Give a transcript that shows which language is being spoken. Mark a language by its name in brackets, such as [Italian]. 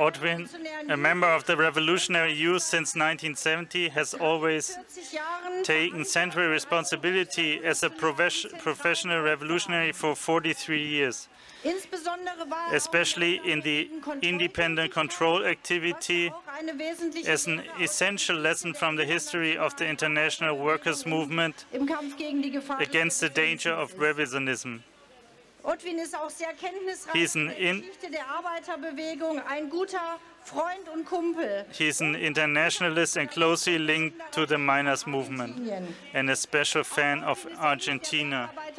[English] Ottwin, a member of the Revolutionary Youth since 1970, has always taken central responsibility as a professional revolutionary for 43 years, especially in the independent control activity as an essential lesson from the history of the international workers' movement against the danger of revisionism. [German] Ottwin ist auch sehr kenntnisreich in der Geschichte der Arbeiterbewegung, ein guter Freund und Kumpel. [English] He's an internationalist and closely linked to the miners' movement, and a special fan of Argentina.